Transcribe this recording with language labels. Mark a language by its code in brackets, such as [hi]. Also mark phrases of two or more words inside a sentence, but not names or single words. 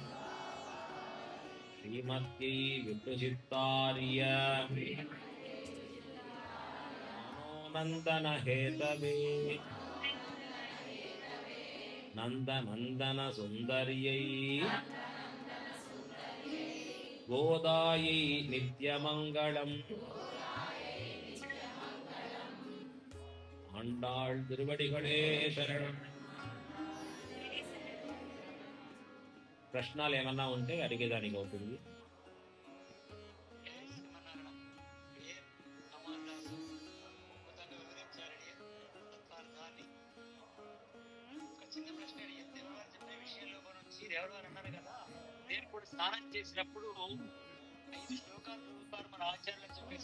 [sa] श्रीमत्यै विष्णुचित्तार्य मनोनन्दन हेतवे नन्दनन्दन सुन्दर्यै गोदायै नित्यमङ्गलम्. [ta] ஆண்டாள் திருவடிகளே శరణం. [te] ప్రశ్నలు ఏమన్నా ఉంటే అడిగేదానికి అవుతుంది. స్నానం చేసినప్పుడు 5 శ్లోకాలు చదువుతారు మన ఆచార్యులు చెప్పేసి